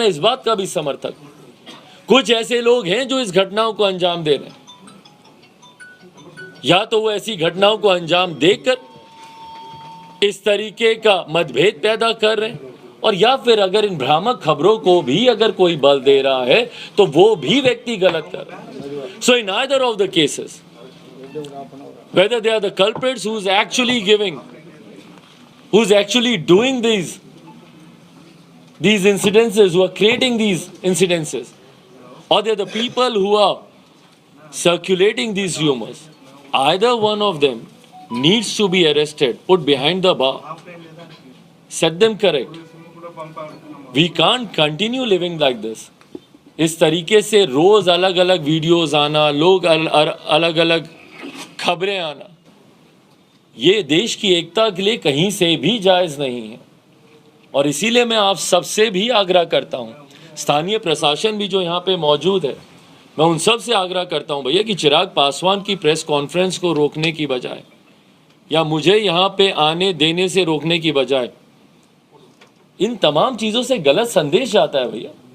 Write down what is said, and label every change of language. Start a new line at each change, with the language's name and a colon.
Hindi: मैं इस बात का भी समर्थक हूं। कुछ ऐसे लोग हैं जो इस घटनाओं को अंजाम दे रहे हैं, या तो वो ऐसी घटनाओं को अंजाम देकर इस तरीके का मतभेद पैदा कर रहे हैं, और या फिर अगर इन भ्रामक खबरों को भी अगर कोई बल दे रहा है तो वो भी व्यक्ति गलत कर रहा है।
English: So in either of the cases, whether they are the culprits who's actually giving, who's actually doing these incidences, who are creating these incidences, or they're the people who are circulating these rumors, either one of them needs to be arrested, put behind the bar, set them correct. We can't continue living like this.
Hindi: इस तरीके से रोज अलग अलग videos आना, लोग अलग अलग खबरें आना, ये देश की एकता के लिए कहीं से भी जायज़ नहीं है। और इसीलिए मैं आप सबसे भी आग्रह करता हूँ, स्थानीय प्रशासन भी जो यहाँ पे मौजूद है, मैं उन सब से आग्रह करता हूँ भैया कि चिराग पासवान की प्रेस कॉन्फ्रेंस को रोकने की बजाय, या मुझे यहाँ पे आने देने से रोकने की बजाय, इन तमाम चीज़ों से गलत संदेश जाता है भैया।